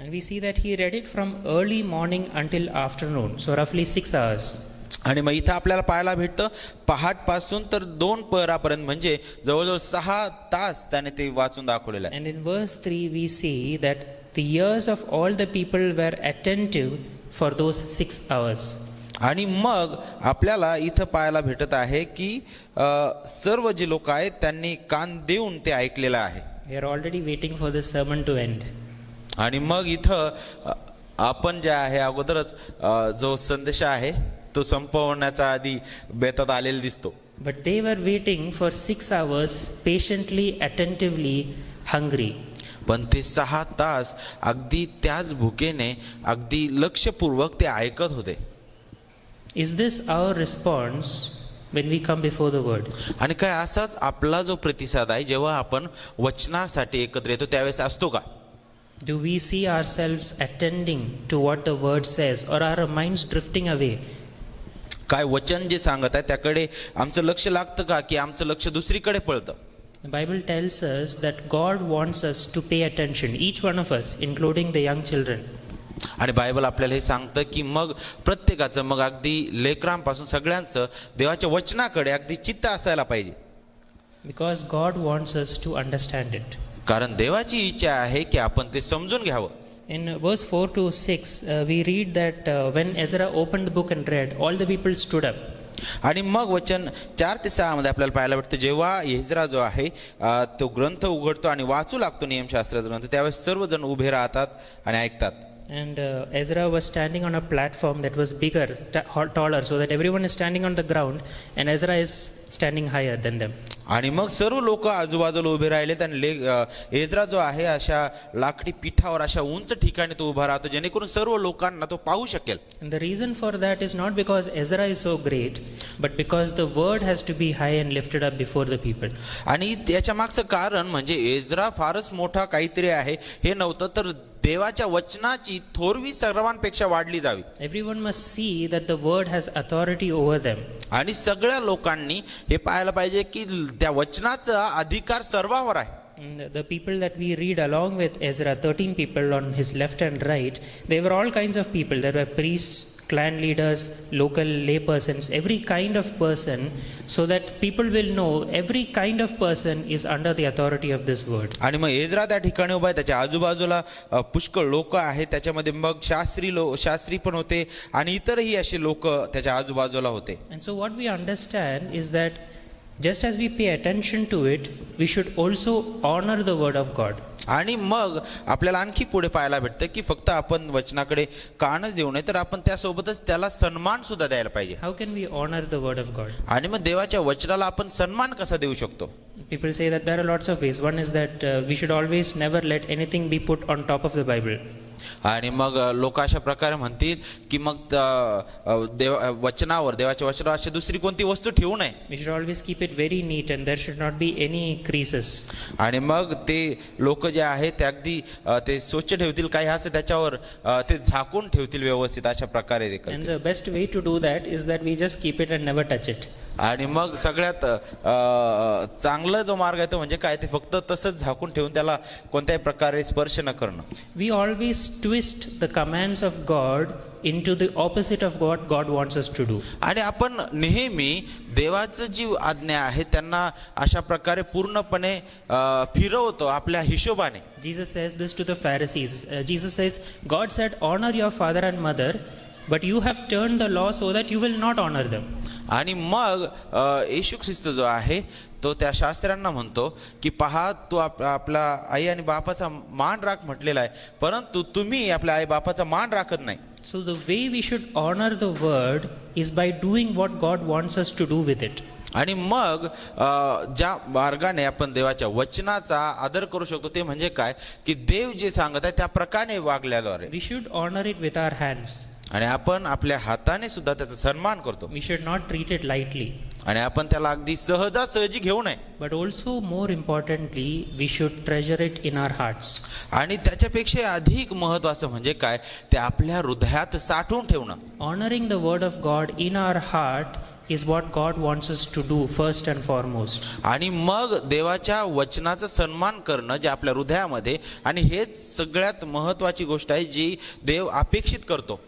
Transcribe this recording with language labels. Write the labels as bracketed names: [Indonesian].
[English] And we see that he read it from early morning until afternoon, so roughly 6 hours. [Marathi] आणि मग इथं आपल्याला पाहायला भेटतं पहाटपासून तर 2 प्रहरापर्यंत म्हणजे जवळजवळ 6 तास त्याने ते वाचून दाखवलेलं आहे. [English] And in verse 3 we see that the ears of all the people were attentive for those 6 hours. [Marathi] आणि मग आपल्याला इथं पाहायला भेटत आहे की सर्व जे लोक आहेत त्यांनी कान देऊन ते ऐकलेलं आहे. [English] We are already waiting for this sermon to end. [Marathi] आणि मग इथं आपण जे आहे अगोदरच जो संदेश आहे तो संपवण्याचा आधी बेतात आलेला दिसतो. [English] But they were waiting for 6 hours, patiently, attentively, hungry. [Marathi] पण ते 6 तास अगदी त्याच भुकेने अगदी लक्षपूर्वक ते ऐकत होते. [English] Is this our response when we come before the word? [Marathi] आणि काय असाच आपला जो प्रतिसाद आहे जेव्हा आपण वचनासाठी एकत्र येतो त्यावेळेस असतो का? [English] Do we see ourselves attending to what the word says, or are our minds drifting away? [Marathi] काय वचन जे सांगत आहे त्याकडे आमचं लक्ष लागतं का की आमचं लक्ष दुसरीकडे पळतं? [English] The Bible tells us that God wants us to pay attention, each one of us, including the young children. [Marathi] आणि बायबल आपल्याला हे सांगतं की मग प्रत्येकाचं मग अगदी लेकरांपासून सगळ्यांचं देवाच्या वचनाकडे अगदी चित्त असायला पाहिजे. [English] Because God wants us to understand it. [Marathi] कारण देवाची इच्छा आहे की आपण ते समजून घ्यावं. [English] In verse 4 to 6, we read that when Ezra opened the book and read, all the people stood up. [Marathi] आणि मग वचन 4 ते 6 मध्ये आपल्याला पाहायला भेटतं जेव्हा एज्रा जो आहे तो ग्रंथ उघडतो आणि वाचू लागतो नियमशास्त्राचा ग्रंथ त्यावेळेस सर्वजण उभे राहतात आणि ऐकतात. [English] And Ezra was standing on a platform that was bigger, taller, so that everyone is standing on the ground and Ezra is standing higher than them. [Marathi] आणि मग सर्व लोक आजूबाजूला उभे राहिलेत आणि एज्रा जो आहे अशा लाकडी पिठावर अशा उंच ठिकाणी तो उभा राहतो जेणेकरून सर्व लोकांना तो पाहू शकेल. [English] And the reason for that is not because Ezra is so great, but because the word has to be high and lifted up before the people. [Marathi] आणि त्याच्या मागचं कारण म्हणजे एज्रा फारच मोठा काहीतरी आहे हे नव्हतं तर देवाच्या वचनाची थोरवी सर्वांपेक्षा वाढली जावी. [English] Everyone must see that the word has authority over them. [Marathi] आणि सगळ्या लोकांनी हे पाहायला पाहिजे की त्या वचनाचा अधिकार सर्वांवर आहे. [English] And the people that we read along with Ezra, 13 people on his left and right, they were all kinds of people. There were priests, clan leaders, local lay persons, every kind of person, so that people will know every kind of person is under the authority of this word. [Marathi] आणि मग Ezra त्या ठिकाणी उभा आहे त्याच्या आजूबाजूला पुष्कळ लोक आहेत त्याच्यामध्ये मग शास्त्री पण होते आणि इतरही असे लोक त्याच्या आजूबाजूला होते. [English] And so what we understand is that just as we pay attention to it, we should also honor the word of God. [Marathi] आणि मग आपल्याला आणखी पुढे पाहायला भेटतं की फक्त आपण वचनाकडे कानच देऊ नये तर आपण त्यासोबतच त्याला सन्मान सुद्धा द्यायला पाहिजे. [English] How can we honor the word of God? [Marathi] आणि मग देवाच्या वचनाला आपण सन्मान कसा देऊ शकतो? [English] People say that there are lots of ways. One is that we should always never let anything be put on top of the Bible. [Marathi] आणि मग लोक अशा प्रकारे म्हणतील की मग देवाच्या वचनावर अशी दुसरी कोणती वस्तू ठेवू नये. [English] We should always keep it very neat and there should not be any creases. [Marathi] आणि मग ते लोक जे आहेत ते अगदी ते स्वच्छ ठेवतील काही असं त्याच्यावर ते झाकून ठेवतील व्यवस्थित अशा प्रकारे ते [English] And [Marathi] करतील. [English] the best way to do that is that we just keep it and never touch it. [Marathi] आणि मग सगळ्यात चांगला जो मार्ग आहे तो म्हणजे काय ते फक्त तसंच झाकून ठेवून त्याला कोणत्याही प्रकारे स्पर्श न करणं. [English] We always twist the commands of God into the opposite of what God wants us to do. [Marathi] आणि आपण नेहमी देवाचं जी आज्ञा आहे त्यांना अशा प्रकारे पूर्णपणे फिरवतो आपल्या हिशोबाने. [English] Jesus says this to the Pharisees. Jesus says, God said, honor your father and mother, but you have turned the law so that you will not honor them. [Marathi] आणि मग येशू ख्रिस्त जो आहे तो त्या शास्त्र्यांना म्हणतो की पहा तू आपला आई आणि बापाचा मान राख म्हटलेला आहे परंतु तुम्ही आपल्या आई बापाचा मान राखत नाही. [English] So the way we should honor the word is by doing what God wants us to do with it. [Marathi] आणि मग ज्या मार्गाने आपण देवाच्या वचनाचा आदर करू शकतो ते म्हणजे काय की देव जे सांगत आहे त्या प्रकारे वागल्याद्वारे. [English] We should honor it with our hands. [Marathi] आणि आपण आपल्या हाताने सुद्धा त्याचा सन्मान करतो. [English] We should not treat it lightly. [Marathi] आणि आपण त्याला अगदी सहजासहजी घेऊ नये. [English] But also more importantly, we should treasure it in our hearts. [Marathi] आणि त्याच्यापेक्षा अधिक महत्वाचं म्हणजे काय ते आपल्या हृदयात साठवून ठेवणं. [English] Honoring the word of God in our heart is what God wants us to do first and foremost. [Marathi] आणि मग देवाच्या वचनाचा सन्मान करणं जे आपल्या हृदयामध्ये आणि हेच सगळ्यात महत्वाची गोष्ट आहे जी देव अपेक्षित करतो.